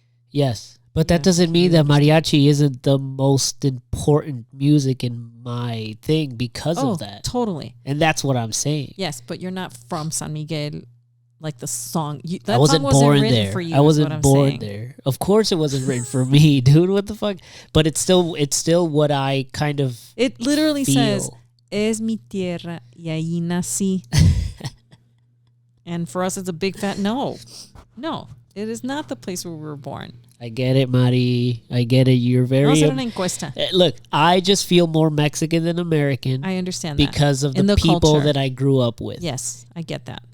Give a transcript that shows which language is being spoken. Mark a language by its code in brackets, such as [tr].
[en] Yes, but that doesn't mean that mariachi isn't the most important music in my thing because of that. Totally. And that's what I'm saying. Yes, but you're not from San Miguel, like the song. I wasn't born there. I wasn't born there. Of course it wasn't written for me, dude. What the fuck? But it's still what I kind of It literally says, [es] es mi tierra y ahí nací. [en] And for us, it's a big fat no. No, it is not the place where we were born. I get it, Mari. I get it. You're very... Look, I just feel more Mexican than American. I understand that. Because of the people culture that I grew up with. Yes, I get that.